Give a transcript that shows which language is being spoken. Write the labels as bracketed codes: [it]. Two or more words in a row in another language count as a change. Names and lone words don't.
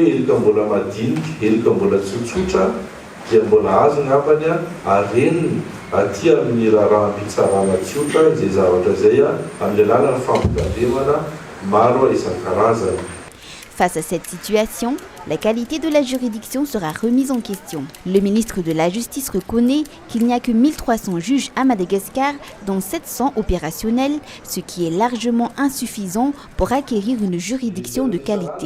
[mg] erika mbola madinika, erika mbola tsotsotra dia mbola azo ngambany areniny aty amin'ny raharaham-pitsarana tsotra izay zavatra izay amin'ny alalan'ny fampitandremana maro isan-karazany. [fr] Face à cette situation, la qualité de la juridiction sera remise en question. Le ministre de la Justice reconnaît qu'il n'y a que 1300 juges à Madagascar, dont 700 opérationnels, ce qui est largement insuffisant pour acquérir une juridiction de qualité.